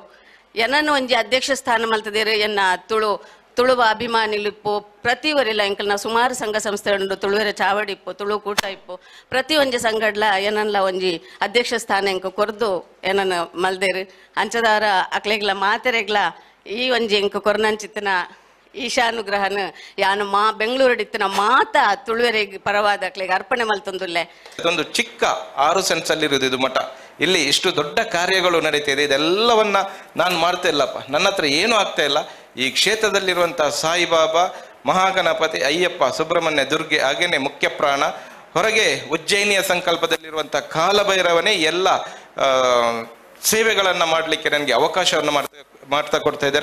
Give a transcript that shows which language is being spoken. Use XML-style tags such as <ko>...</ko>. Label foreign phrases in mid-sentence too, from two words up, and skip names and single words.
<tcy>ಏನನ್ನು ಒಂಜಿ ಅಧ್ಯಕ್ಷ ಸ್ಥಾನ ಮಲ್ತದೇರು ಎನ್ನ ತುಳುವ ಅಭಿಮಾನಿಲಿಪ್ಪು ಪ್ರತಿವರಿಲ್ಲ ಎಂಕಲ್ನ ಸುಮಾರು ಸಂಘ ಸಂಸ್ಥೆಗಳು ತುಳುವೆರ ಚಾವಡಿ ಇಪ್ಪು, ತುಳು ಕೂಟ ಇಪ್ಪು, ಪ್ರತಿ ಒಂಜಿ ಸಂಘಡ್ಲ ಏನಲ್ಲ ಒಂಜಿ ಅಧ್ಯಕ್ಷ ಸ್ಥಾನ ಎಂಕ ಕೊರ್ದು ಏನನ್ನ ಮಲ್ದೇರು ಅಂಚದಾರ ಅಕ್ಲೆಗ್ಲ ಮಾತೆರೆಗ್ಲ ಈ ಒಂಜಿ ಎಂಕ ಕೊರ್ನಂಚಿತ್ತಿನ ಈಶಾನುಗ್ರಹನ ಯಾನು ಬೆಂಗಳೂರಡಿತ್ತಿನ ಮಾತ ತುಳುವೆರೆಗೆ ಪರವಾದ ಅಕ್ಲೆಗೆ ಅರ್ಪಣೆ ಮಲ್ತೊಂದುಲ್ಲೆ.</tcy> <kn>ಇದೊಂದು ಚಿಕ್ಕ 6 ಸೆಂಟ್ಸ್ ಅಲ್ಲಿರುವುದು ಇದು ಮಠ. ಇಲ್ಲಿ ಇಷ್ಟು ದೊಡ್ಡ ಕಾರ್ಯಗಳು ನಡೀತಿದೆ. ಇದೆಲ್ಲವನ್ನ ನಾನು ಮಾಡ್ತಾ ಇಲ್ಲಪ್ಪ, ನನ್ನ ಹತ್ರ ಏನೂ ಆಗ್ತಾ ಇಲ್ಲ. ಈ ಕ್ಷೇತ್ರದಲ್ಲಿರುವಂತಹ ಸಾಯಿಬಾಬಾ, ಮಹಾಗಣಪತಿ, ಅಯ್ಯಪ್ಪ, ಸುಬ್ರಹ್ಮಣ್ಯ, ದುರ್ಗೆ, ಹಾಗೇನೆ ಮುಖ್ಯ ಪ್ರಾಣ, ಹೊರಗೆ ಉಜ್ಜಯಿನಿಯ ಸಂಕಲ್ಪದಲ್ಲಿರುವಂತಹ ಕಾಲಭೈರವನೇ ಎಲ್ಲ ಸೇವೆಗಳನ್ನು ಮಾಡಲಿಕ್ಕೆ ನನಗೆ ಅವಕಾಶವನ್ನು ಮಾಡ್ತಾ ಕೊಡ್ತಾ ಇದ್ದಾರೆ.</kn>